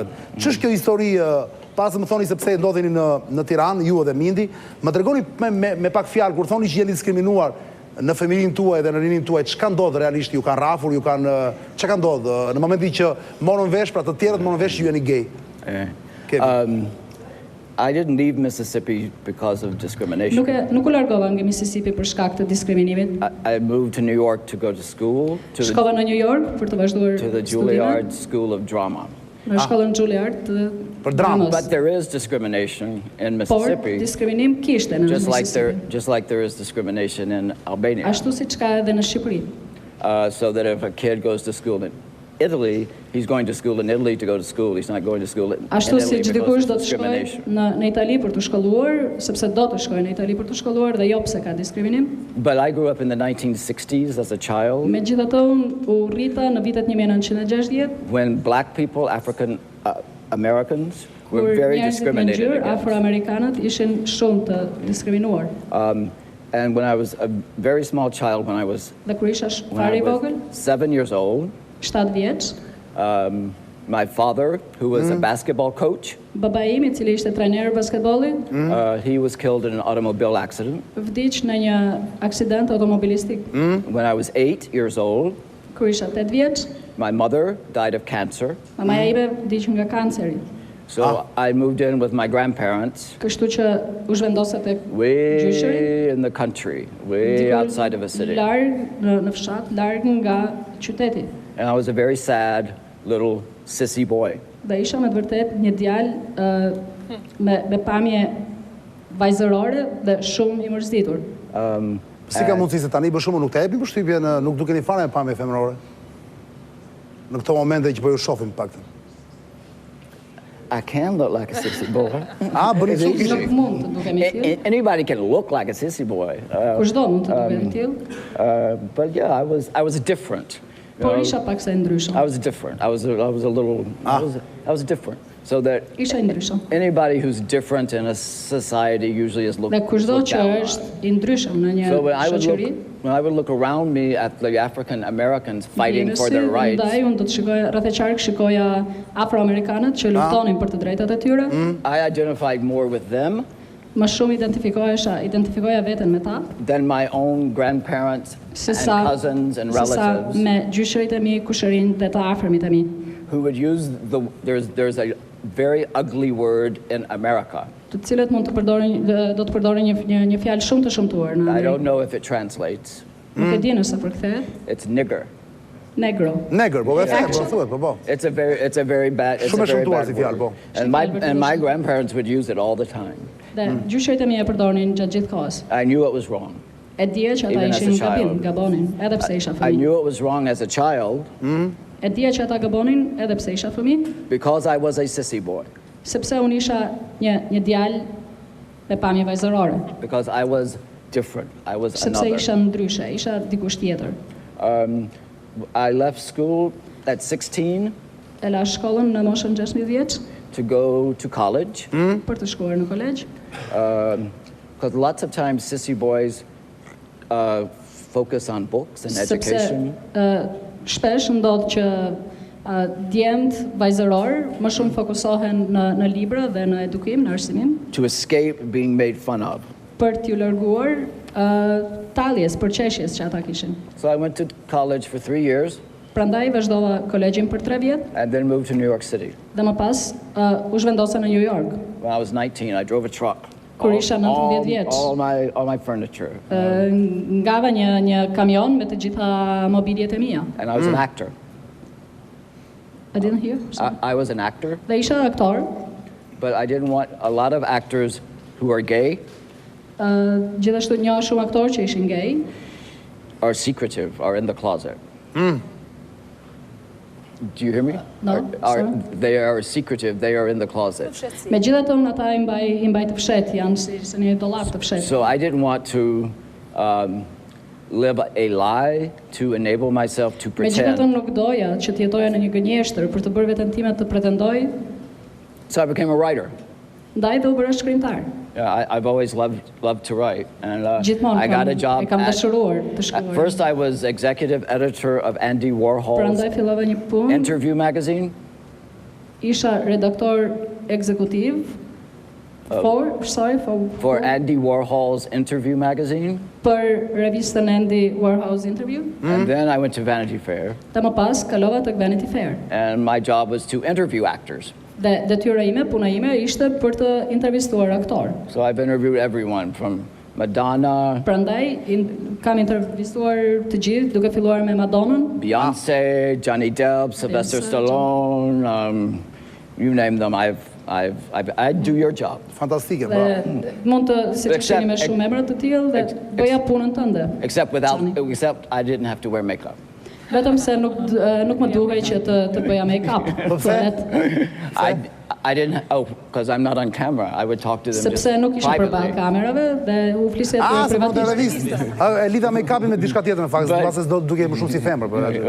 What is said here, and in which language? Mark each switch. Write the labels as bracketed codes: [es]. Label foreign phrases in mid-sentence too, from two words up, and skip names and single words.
[sq] Ç'është kjo histori, pas më thoni se pse ndodheni në Tiranë, ju edhe Mindy, më tregoni me pak fjalë kur thoni që jeni diskriminuar në feminin tuaj dhe në rinin tuaj, ç'ka ndodh realisht, ju kanë rafur, ç'ka ndodh në momentin që morën vesh, pra të tjerët morën vesh që ju jeni gay? [en] I didn't leave Mississippi because of discrimination. [sq] Nuk u largova nga Mississippi për shkak të diskriminimit. [en] I moved to New York to go to school. [sq] Shkova në New York për të vazhduar [en] to the Juilliard School of Drama. [sq] Në shkollën Juilliard të dramës. [en] But there is discrimination in Mississippi. [sq] Por diskriminim kishte në Mississippi. [en] Just like there is discrimination in Albania. [sq] Ashtu siç ka edhe në Shqipëri. [en] So that if a kid goes to school in Italy, he's going to school in Italy to go to school. He's not going to school in Italy because of discrimination. [sq] Në Itali për të shkolluar, sepse do të shkojë në Itali për të shkolluar dhe jo pse ka diskriminim. [en] But I grew up in the 1960s as a child. [sq] Megjithatë u rrita në vitet 1960. [en] When black people, African Americans, were very discriminated against. [sq] Afroamerikanët ishin shumë të diskriminuar. [en] And when I was a very small child, when I was 7 years old, [sq] 7 vjeç. [en] My father, who was a basketball coach, [sq] babai im I cili ishte trajner basketbolli, [en] he was killed in an automobile accident. [sq] Vdiq në një aksident automobilistik. [en] When I was 8 years old, [sq] kur isha 8 vjeç, [en] my mother died of cancer. [sq] Mamaja ime vdiq nga kanceri. [en] So I moved in with my grandparents. [sq] Kështu që u zhvendosa tek gjyshëri. [en] Way in the country, way outside of a city. [sq] Larg në fshat, larg nga qyteti. [en] And I was a very sad little sissy boy. [sq] Dhe isha me të vërtet një djalë me pamje vajzërore dhe shumë I mërzitur. Si ka mundësi se tani për shumë nuk të epi përshtypjen, nuk dukeni fare me pamje femërore? Në këto momente që po ju shohim paktën. [en] I can look like a sissy boy. [sq] Nuk mund të dukemi tillë. [en] Anybody can look like a sissy boy. [sq] Kushdo mund të dukemi tillë. [en] But yeah, I was different. [sq] Por isha pak se ndryshëm. [en] I was different. I was different. So that [sq] Isha ndryshëm. [en] anybody who's different in a society usually is looked [sq] Dhe kushdo që [en] down on. [sq] është i ndryshëm në një [en] So when [sq] shoqëri, [en] I would look around me at the African Americans fighting for their rights, [sq] ndaj unë do të shikoja rreth e qark shikoja afroamerikanët që luftonin për të drejtat e tyre. [en] I identified more with them [sq] Më shumë identifikoja veten me ta, [en] than my own grandparents and cousins and [sq] sesa [en] relatives [sq] me gjyshërit e mi, kushërinë dhe të afërmit e mi. [en] who would use there's a very ugly word in America. [sq] Të cilët mund të përdorin do të përdorin një fjalë shumë të shëmtuar në [en] I [sq] Amerikë. [en] don't know if it translates. [sq] Nuk e di nëse përkthehet. [en] It's nigger. [sq] Negro. Negër, po thuhet, po. [en] It's a very bad [sq] Shumë e shëmtuar si [en] word. [sq] fjalë, po. [en] And my grandparents would use it all the time. [sq] Dhe gjyshërit e mi e përdornin gjatë gjithë kohës. [en] I knew it was wrong. [sq] E dija që ata [en] Even as a [sq] ishin [en] child. [sq] gabonin, edhe pse isha [en] I [sq] fëmijë. [en] knew it was wrong as a child [sq] E dija që ata gabonin edhe pse isha fëmijë, [en] because I was a sissy boy. [sq] sepse unë isha një djalë me pamje vajzërore, [en] Because I was different. I was [sq] sepse [en] another. [sq] isha ndryshe, isha dikush tjetër. [en] I left school at 16 [sq] E la shkollën në moshën 16 vjeç [en] to go to college. [sq] për të shkuar në kolegj, [en] Because lots of times sissy boys focus on books and [sq] sepse [en] education. [sq] shpesh ndodh që djemt vajzëror më shumë fokusohen në libra dhe në edukim, në arsimim, [en] To escape being made fun of. [sq] për t'ju larguar talljes, përqeshjes që ata kishin. [en] So I went to college for 3 years [sq] Prandaj vazhdova kolegjin për 3 vjet [en] and then moved to New York City. [sq] dhe më pas u zhvendosa në New York. [en] When I was 19, I drove a truck. [sq] Kur isha 19 vjeç. [en] All my furniture. [sq] Ngava një kamion me të gjitha mobiljet e mia. [en] And I was an actor. I didn't hear. Sorry. I was an actor, [sq] Dhe isha aktor. [en] but I didn't want a lot of actors who are gay [sq] Gjithashtu një shumë aktor që ishin gay, [en] are secretive, are in the closet. Do you hear me? No, sorry. They are secretive, they are in the closet. [sq] megjithatë unë ata i mbaj të fshet, janë si një dollap të fshet. [en] So I didn't want to live a lie to enable myself to [sq] Megjithatë [en] pretend. [sq] nuk doja që të jetoja në një gënjeshtër për të bërë veten time të pretendoj, [en] So I became a writer. [sq] ndaj dhe u bëra shkrimtar. [en] Yeah, I've always loved to write, and [sq] Gjithmonë [en] I got a job. [sq] e kam dashuruar të [en] At [sq] shkruaj. [en] first, I was executive editor of Andy Warhol's [sq] Prandaj fillova një punë, [en] Interview magazine. [sq] isha redaktor ekzekutiv [en] For Andy Warhol's Interview magazine, [sq] për revistën Andy Warhol's Interview. [en] and then I went to Vanity Fair, [sq] Dhe më pas kalova tek Vanity Fair. [en] and my job was to interview actors. [sq] Dhe detyra ime, puna ime ishte për të intervistuar aktor. [en] So I've interviewed everyone from Madonna, [sq] Prandaj kam intervistuar të gjithë, duke filluar me Madonnën, [en] Beyonce, Johnny Depp, Sylvester Beyonce, Stallone, you name them. I do your job. [sq] Fantastike, dhe bravo. mund të si që sheni me shumë emra të tillë dhe bëja punën tënde. [en] Except I didn't have to wear makeup. [sq] Vetëm se nuk më duhej që të bëja make-up. [en] I didn't. Oh, because I'm not on camera. I would talk to them just [sq] Sepse nuk isha përballë [en] privately. [sq] kamerave dhe u flisja Se po të privatisht. revistë. E lidha make-upin me diçka tjetër në fakt, sepse do duke më shumë si femër për atë.